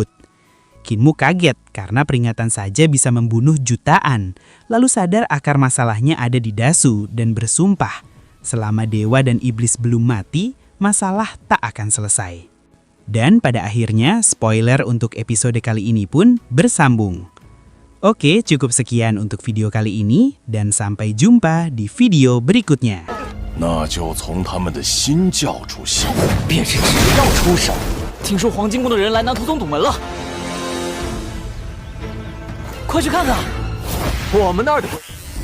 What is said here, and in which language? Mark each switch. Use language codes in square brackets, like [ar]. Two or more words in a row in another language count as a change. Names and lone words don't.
[id] Kinmu kaget karena peringatan saja bisa membunuh jutaan, lalu sadar akar masalahnya ada di Dasu dan bersumpah, selama dewa dan iblis belum mati, masalah tak akan selesai. Dan pada akhirnya, spoiler untuk episode kali ini pun bersambung. Oke, cukup sekian untuk video kali ini, dan sampai jumpa di video berikutnya. [zh] 那就从他们的新教主行。便是只要出手。听说黄金宫的人来南图总统门了。快去看看！我们那儿的鬼